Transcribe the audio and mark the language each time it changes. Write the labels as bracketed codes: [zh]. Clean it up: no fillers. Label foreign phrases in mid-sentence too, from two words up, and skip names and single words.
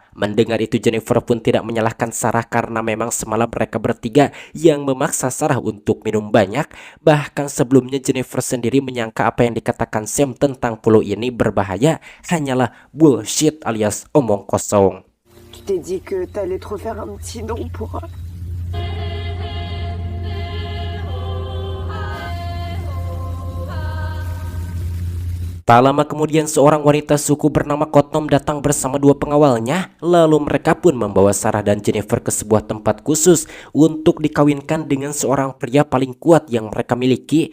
[id] Mendengar itu Jennifer pun tidak menyalahkan Sarah karena memang semalam mereka bertiga yang memaksa Sarah untuk minum banyak. Bahkan sebelumnya Jennifer sendiri menyangka apa yang dikatakan Sam tentang pulau ini berbahaya hanyalah bullshit alias omong kosong. [fr] Tu t'es dit que t'allais te refaire un petit don pour... [id] Tak lama kemudian seorang wanita suku bernama Kotnom datang bersama dua pengawalnya. Lalu mereka pun membawa Sarah dan Jennifer ke sebuah tempat khusus untuk dikawinkan dengan seorang pria paling kuat yang mereka miliki.